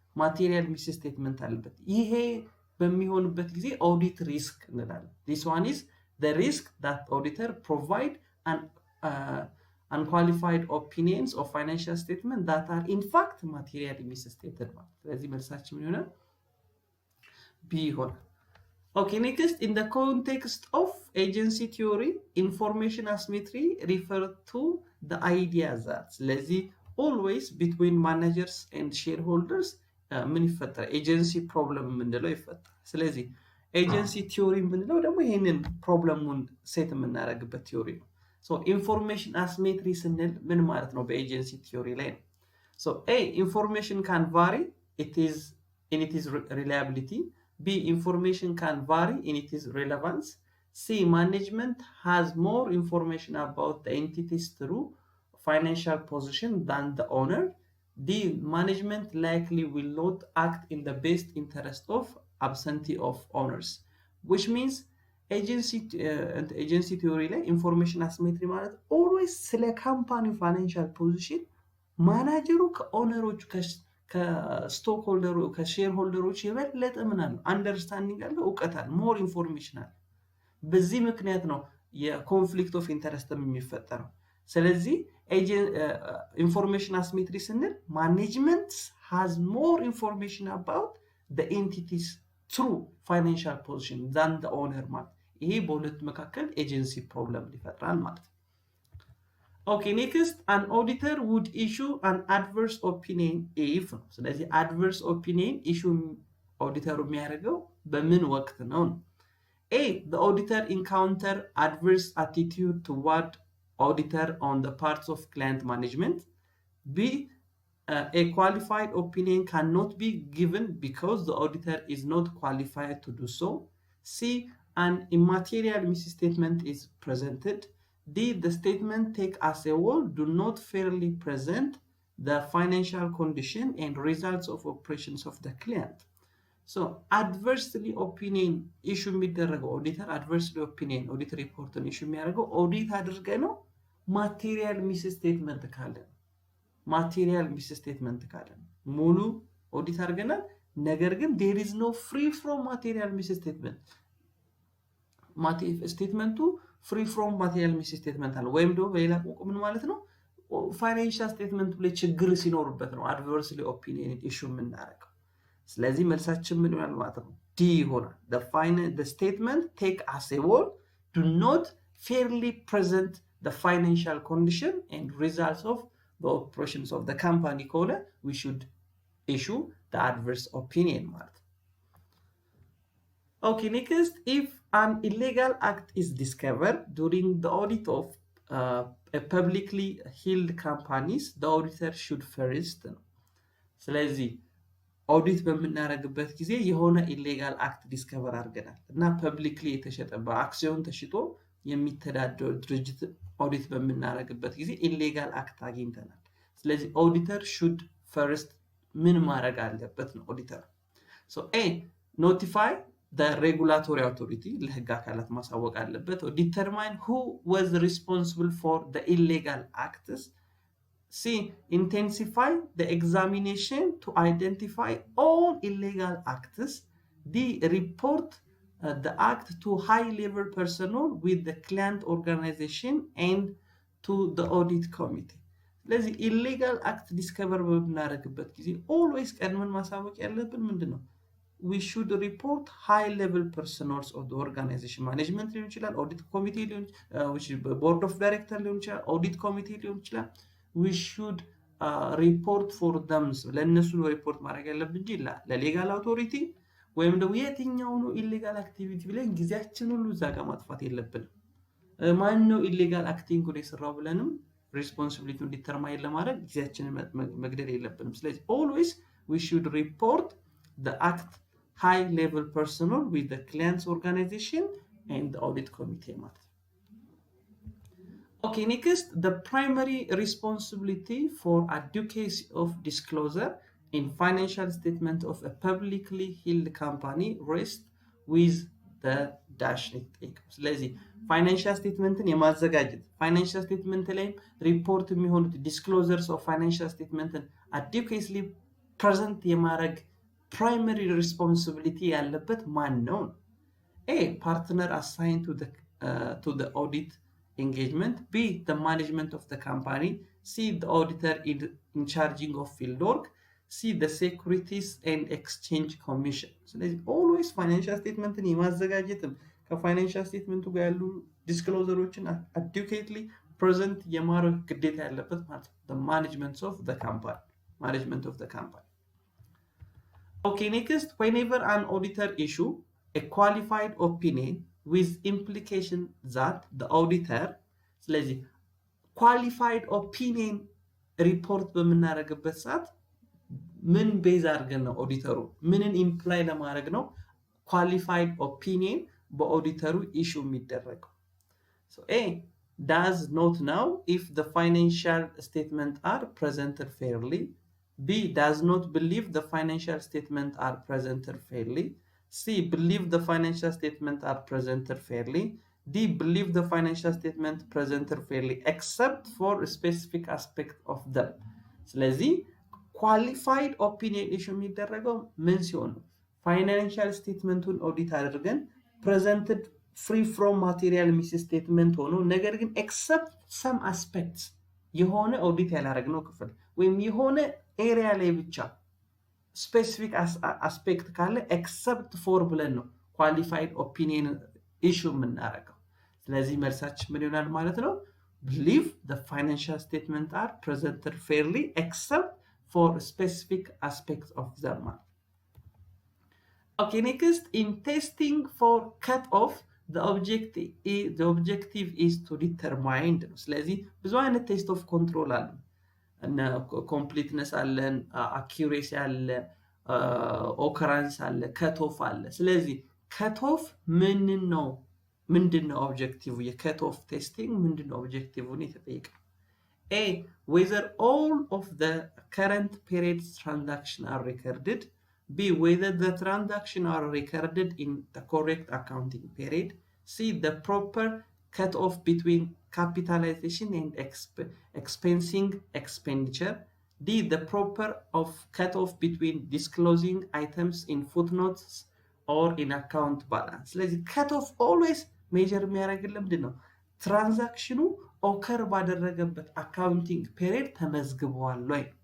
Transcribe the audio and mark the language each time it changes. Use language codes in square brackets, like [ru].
[en] ማቴሪያል ሚስ ስቴትመንት አለበት። [am] ይሄ በሚሆንበት ጊዜ ኦዲት ሪስክ እንላለን። [en] this one is the risk that auditor provide an unqualified opinions of financial statement that are in fact materially misstated [am] ማለት። ስለዚህ መልሳችን ምን ይሆናል? ቢ ይሆናል። [en] Okay, next, in the context of agency theory, information asymmetry refer to the idea that ስለዚህ always between managers and shareholders [am] ምን ይፈጠራል? ኤጀንሲ ፕሮብለም የምንለው ይፈጠራል። ስለዚህ ኤጀንሲ ቲዮሪ የምንለው ደግሞ ይህንን ፕሮብለሙን ሴት የምናደርግበት ቲዮሪ ነው። ሶ ኢንፎርሜሽን አስሜትሪ ስንል ምን ማለት ነው? በኤጀንሲ ቲዮሪ ላይ ነው። [en] ሶ ኤ ኢንፎርሜሽን ካን ቫሪ in its reliability. B, information can vary in its relevance. C, management has more information about the entity's true financial position than the owner. D, management likely will not act in the best interest of absentee of owners. Which means [am] agency theory ላይ ኢንፎርሜሽን አስሜትሪ ማለት ኦልዌይስ ስለ ካምፓኒ ፋይናንሻል ፖዚሽን ማናጀሩ ከኦነሮቹ ከስቶክ ሆልደሩ ከሼር ሆልደሮች የበለጠ ምን አለው? አንደርስታንዲንግ አለው፣ እውቀት አለ፣ ሞር ኢንፎርሜሽን አለ። በዚህ ምክንያት ነው የኮንፍሊክት ኦፍ ኢንተረስት የሚፈጠረው። ስለዚህ [en] ኢንፎርሜሽን አስሜትሪ ስንል ማኔጅመንት ሃዝ ሞር ኢንፎርሜሽን አባውት the entity's true financial position than the owner [am] ማለት ይሄ በሁለቱ መካከል ኤጀንሲ ፕሮብለም ሊፈጥራል ማለት ነው። [en] Okay, next, an auditor would issue an adverse opinion if ነው። [am] ስለዚህ adverse opinion issue ኦዲተሩ የሚያደርገው በምን ወቅት ነው? [en] A, the auditor encounter adverse attitude toward auditor on the parts of client management. B, a qualified opinion cannot be given because the auditor is not qualified to do so. C, an immaterial misstatement is presented. D, the statement take as a whole do not fairly present the financial condition and results of operations of the client. [am] So adversely opinion issue የሚደረገው ኦዲተር adversely opinion ኦዲት ሪፖርትን issue የሚያደርገው ኦዲት አድርገ ነው ማቴሪያል ሚስ ስቴትመንት ካለ ማቴሪያል ሚስ ስቴትመንት ካለ ሙሉ ኦዲት አድርገናል። ነገር ግን [en] there is no free from material miss statement [am] ስቴትመንቱ ፍሪ ፍሮም ማቴሪያል ሚስ ስቴትመንት አለ። ወይም ደግሞ በሌላ ቋንቋ ምን ማለት ነው? ፋይናንሻል ስቴትመንቱ ላይ ችግር ሲኖርበት ነው adversely opinion issue የምናደርገው። ስለዚህ መልሳችን ምን ይሆናል ማለት ነው? ዲ ይሆናል። [en] the statement take as a whole do not fairly present the financial condition and results of the operations of the company ከሆነ we should issue the adverse opinion [am] ማለት ነው። [en] Okay, next, if an illegal act is discovered during the audit of a publicly held companies, the auditor should first. ስለዚህ [am] ኦዲት በምናደርግበት ጊዜ የሆነ ኢሌጋል አክት ዲስከቨር አድርገናል እና ፐብሊክሊ የተሸጠ በአክሲዮን ተሽጦ የሚተዳደር ድርጅት ኦዲት በምናደርግበት ጊዜ ኢሌጋል አክት አግኝተናል። ስለዚህ [en] ኦዲተር ሹድ ፈርስት [am] ምን ማድረግ አለበት ነው ኦዲተር ኖቲፋይ regulatory authority ለህግ አካላት ማሳወቅ አለበት [en] determine who was responsible for the illegal acts [am] C. [en] Intensify the examination to identify all illegal acts. D. Report the act to high-level personnel with the client organization and to the audit committee. [am] ስለዚህ illegal act discover በምናደርግበት ጊዜ always ቀድመን ማሳወቅ ያለብን ምንድን ነው? [en] We should report high-level personnel of the organization. [am] Management ሊሆን ይችላል, audit committee ሊሆን board of director ሊሆን ይችላል, audit committee ሊሆን ይችላል. [en] We should report for them. [am] ለእነሱ ሪፖርት ማድረግ ያለብን እንጂ ለሌጋል አውቶሪቲ ወይም ደግሞ የትኛው ነው ኢሌጋል አክቲቪቲ ብለን ጊዜያችን ሁሉ እዛ ጋር ማጥፋት የለብንም። ማን ነው ኢሌጋል አክቲንግ የሰራው ብለንም ሪስፖንሲቢሊቲውን ዲተርማይን ለማድረግ ጊዜያችንን መግደል የለብንም። ስለዚህ [en] always we should report the act high level personnel with the client's organization and the audit committee [am] ማለት ነው። [en] Okay, next, the primary responsibility for advocacy of disclosure in financial statement of a publicly held company rests with the dash net. [am] ስለዚህ ፋይናንሻል ስቴትመንትን የማዘጋጀት ፋይናንሻል ስቴትመንት ላይም ሪፖርት የሚሆኑት ዲስክሎዘርስ ኦፍ ፋይናንሻል ስቴትመንትን አዲኩዌትሊ ፕሬዘንት የማድረግ ፕራይመሪ ሪስፖንሲቢሊቲ ያለበት ማን ነው? [en] A. Partner assigned to the audit engagement. B. The management of the company. C. The auditor in charging of field work. C. The Securities and Exchange Commission. [am] ስለዚህ always financial statemenትን የማዘጋጀትም ከፋይናንሻል ስቴትመንቱ ጋር ያሉ ዲስክሎዘሮችን adequately present የማድረግ ግዴታ ያለበት ማለት ነው። [en] The management of the company. Management of the company. Okay, next, whenever an auditor issue a qualified opinion with implication that the auditor [am] ስለዚህ qualified opinion report በምናደርግበት ሰዓት ምን ቤዝ አድርገን ነው ኦዲተሩ ምንን ኢምፕላይ ለማድረግ ነው qualified opinion በኦዲተሩ ኢሹ የሚደረገው? [en] So A does not know if the financial statement are presented fairly. B does not believe the financial statement are presented fairly. C. Believe the financial statement are presented fairly. D. Believe the financial statement presented fairly except for a specific aspect of them. [am] ስለዚህ qualified opinion issue የሚደረገው ምን ሲሆን ነው? ፋይናንሻል ስቴትመንቱን ኦዲት አድርገን [en] presented free from material misstatement [am] ሆኖ ነገር ግን except some aspects የሆነ ኦዲት ያላደረግነው ክፍል ወይም የሆነ ኤሪያ ላይ ብቻ ስፔሲፊክ አስፔክት ካለ ኤክሰፕት ፎር ብለን ነው ኳሊፋይድ ኦፒኒየን ኢሹ የምናደርገው። ስለዚህ መልሳችን ምን ይሆናል ማለት ነው? [en] believe the financial statement are presented fairly except for specific aspects of them. Okay, next, in testing for cut off the objective is to determine [am] ስለዚህ ብዙ አይነት ቴስት ኦፍ ኮንትሮል አሉ እና ኮምፕሊትነስ አለን፣ አኪዩሬሲ አለ፣ ኦከራንስ አለ፣ ከቶፍ አለ። ስለዚህ ከቶፍ ምንድን ነው ኦብጀክቲቭ? የከቶፍ ቴስቲንግ ምንድን ነው ኦብጀክቲቭን የተጠየቀው? [en] A. Whether all of the current period's transactions are recorded. B. Whether the transactions are recorded in the correct accounting period. C. The proper cutoff between capitalization and expensing expenditure. D. The proper cutoff between disclosing items in footnotes or in account balance. [am] ስለዚህ cutoff always ሜጀር የሚያደርግልን ምንድን ነው? ትራንዛክሽኑ ኦከር ባደረገበት አካውንቲንግ ፔሪድ ተመዝግቧል ወይ?